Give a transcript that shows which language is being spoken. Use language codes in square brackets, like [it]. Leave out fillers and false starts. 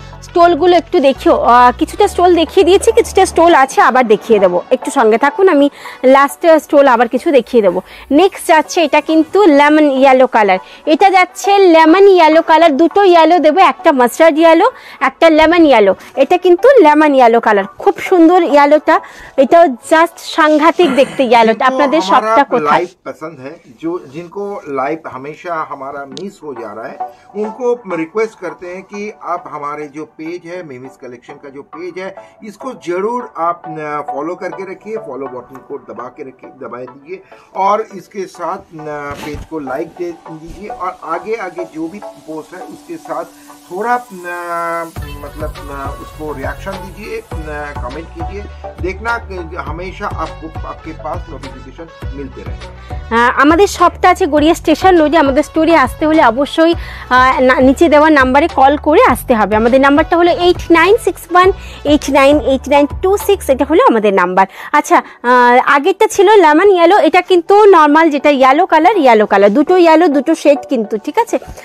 [bn] স্টোলগুলো একটু দেখিও, কিছুটা স্টোল দেখিয়ে দিয়েছি, কিছুটা স্টোল আছে আবার দেখিয়ে দেবো, একটু সঙ্গে থাকুন, আমি লাস্ট স্টোল আবার কিছু দেখিয়ে দেবো। নেক্সট যাচ্ছে এটা কিন্তু লেমন ইয়েলো কালার, এটা যাচ্ছে লেমন ইয়েলো কালার, দুটো ইয়েলো দেবো, একটা মাস্টার্ড ইয়েলো একটা লেমন ইয়েলো, এটা কিন্তু লেমন ইয়েলো কালার, খুব সুন্দর ইয়েলোটা, এটাও জাস্ট সাংঘাতিক দেখতে ইয়েলোটা। আপনাদের সবটা কোথায় [hi] लाइव पसंद है, जो जिनको लाइव हमेशा हमारा मिस हो जा रहा है, उनको रिक्वेस्ट करते हैं कि आप हमारे जो पेज है मिमिस कलेक्शन का जो पेज है, इसको जरूर आप फॉलो करके रखिए, फॉलो बटन को दबा के रखिए, दबा दीजिए, और इसके साथ पेज को लाइक दे दीजिए, और आगे आगे जो भी पोस्ट है उसके साथ थोड़ा मतलब उसको रिएक्शन दीजिए, कमेंट कीजिए, देखना हमेशा आपको आपके पास नोटिफिकेशन मिलते रहे। [bn] আমাদের শপটা আছে গড়িয়া স্টেশন রোডে। আমাদের স্টোরে আসতে হলে অবশ্যই নিচে দেওয়া নাম্বারে কল করে আসতে হবে। আমাদের নাম্বারটা হলো 8961898926, এটা হলো আমাদের নাম্বার। আচ্ছা, আগেরটা ছিল লেমন ইয়েলো, এটা কিন্তু নর্মাল যেটা ইয়েলো কালার, দুটো ইয়েলো দুটো শেড কিন্তু, ঠিক আছে।